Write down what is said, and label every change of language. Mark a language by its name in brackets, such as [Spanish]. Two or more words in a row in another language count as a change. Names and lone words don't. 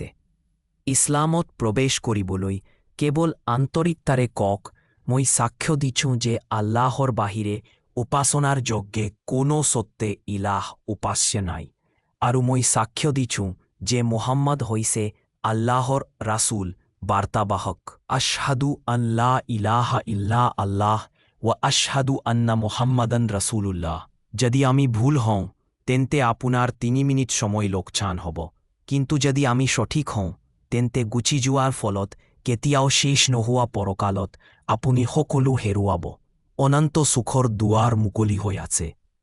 [Assamese] ইছলামত প্ৰৱেশ কৰিবলৈ কেৱল আন্তৰিকতাৰে কওক, মই সাক্ষ্য দিছোঁ যে আল্লাহৰ বাহিৰে উপাসনাৰ যোগ্যে কোনো সত্য ইলাহ উপাস্য নাই, আৰু মই সাক্ষ্য দিছোঁ যে মুহাম্মদ হৈছে আল্লাহৰ ৰাসূল, বাৰ্তাবাহক। [Arabic] أشهد أن لا إله إلا الله وأشهد أن محمدا رسول الله. [Assamese] যদি আমি ভুল হওঁ তেন্তে আপোনাৰ ৩ মিনিট সময় লোকচান হ'ব, কিন্তু যদি আমি সঠিক হওঁ তেন্তে গুচি যোৱাৰ ফলত কেতিয়াও শেষ নোহোৱা পৰকালত আপুনি সকলো হেৰুৱাব। অনন্ত সুখৰ দুৱাৰ মুকলি হৈ আছে।